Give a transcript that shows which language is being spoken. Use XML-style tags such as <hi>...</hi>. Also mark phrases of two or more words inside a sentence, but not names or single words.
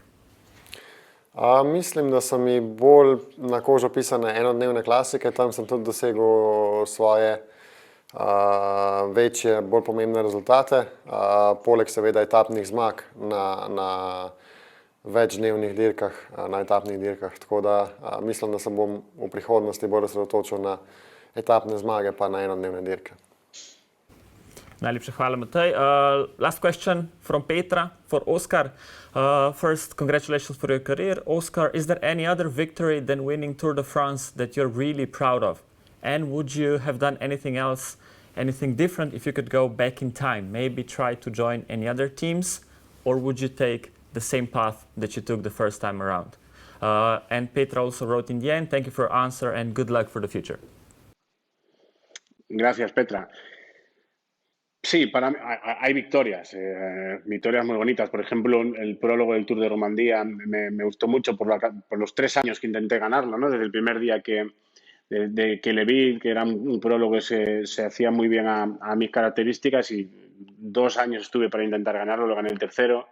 <sl>Mislim, da so mi bolj na kožo pisane enodnevne klasike, tam sem tudi dosegel svoje večje, bolj pomembne rezultate, poleg seveda etapnih zmag na večdnevnih dirkah, na etapnih dirkah, tako da mislim, da se bom v prihodnosti bolj osredotočil na etapne zmage pa na enodnevne dirke. Najlepša hvala, Matej.</sl> <en>Last question from Petra for Oscar. First, congratulations for your career. Oscar, is there any other victory than winning Tour de France that you're really proud of? And would you have done anything else, anything different if you could go back in time? Maybe try to join any other teams? Or would you take the same path that you took the first time around? And Petra also wrote in the end, thank you for your answer and good luck for the future.</en> <es>Gracias, Petra. Sí, para mí hay victorias, victorias muy bonitas. Por ejemplo, el prólogo del Tour de Romandía me gustó mucho por los 3 años que intenté ganarlo, ¿no? Desde el primer día que le vi, que era un prólogo que se hacía muy bien a mis características, y 2 años estuve para intentar ganarlo, lo gané el tercero.</es>